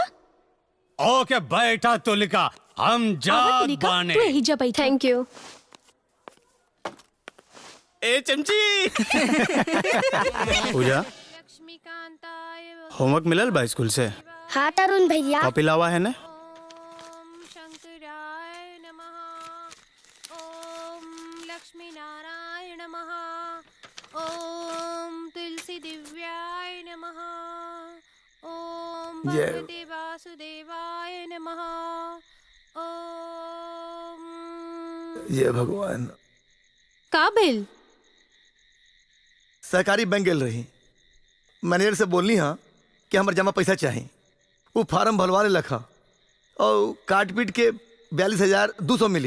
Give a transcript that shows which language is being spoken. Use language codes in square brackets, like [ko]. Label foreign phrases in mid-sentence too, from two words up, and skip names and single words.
[bho] ओके बैठा तो लिखा, हम जात बाने। तू यही जा बैठा। [en] Thank you. [bho] ए चमची। पूजा होमवर्क मिलल बा स्कूल से? हाँ तरुण भैया। कॉपी लावा है ना? [sa] लक्ष्मी नारायण नमः। ओम तुलसी दिव्याय नमः। ओम भगवते वासुदेवाय नमः। ओम [bho] ये भगवान। का भेल? सरकारी बैंक गेल रही, मैनेजर से बोलनी हाँ कि हमारे जमा पैसा चाहिए। वो फार्म भरवा ले लखा और काट पीट के 42,200 मिली।